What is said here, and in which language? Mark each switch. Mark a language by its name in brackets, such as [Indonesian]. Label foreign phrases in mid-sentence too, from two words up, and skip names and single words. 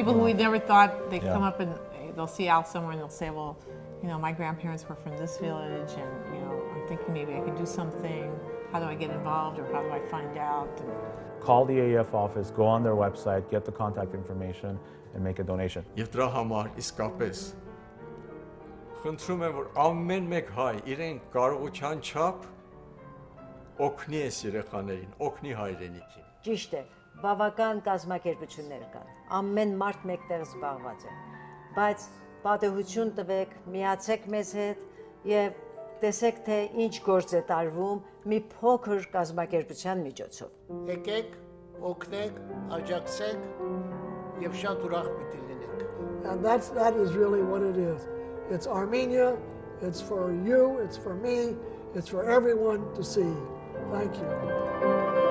[English] People who we never thought they'd come up and they'll see Al somewhere and they'll say, well, you know, my grandparents were from this village and, you know, I'm thinking maybe I can do something. How do I get involved or how do I find out? Call the AEF office, go on their website, get the contact information and make a donation. [Armenian] Եվ դրա համար իսկապես խնդրում եմ, որ ամեն մեկ հայ իրեն կարողության չափ օգնի այս երեխաներին, օգնի հայրենիքին։ Ճիշտ է, բավական կազմակերպություններ կան, ամեն մարդ մեկտեղ զբաղված է, բայց պատահություն տվեք, միացեք մեզ հետ եւ տեսեք թե ինչ գործ է տարվում մի փոքր կազմակերպության միջոցով։ Եկեք, օգնեք, աջակցեք եւ շատ ուրախ պիտի լինենք։ [English] And that is really what it is. It's Armenia, it's for you, it's for me, it's for everyone to see. Thank you.